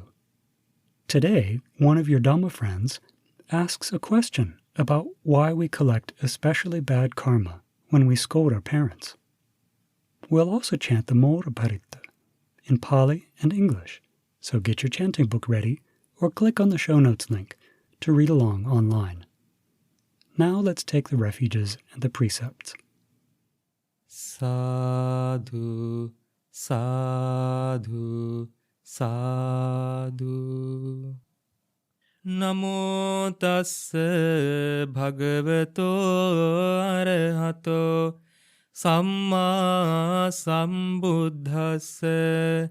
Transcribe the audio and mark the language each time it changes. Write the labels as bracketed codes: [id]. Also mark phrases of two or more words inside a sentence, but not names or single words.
[en] Today, one of your Dhamma friends asks a question about why we collect especially bad karma when we scold our parents. We'll also chant the Mora Paritta in Pali and English, so get your chanting book ready or click on the show notes link to read along online. Now let's take the refuges and the precepts. [pi] Sadhu, sadhu, sadhu. Namo tassa bhagavato arahato samma sambuddhassa.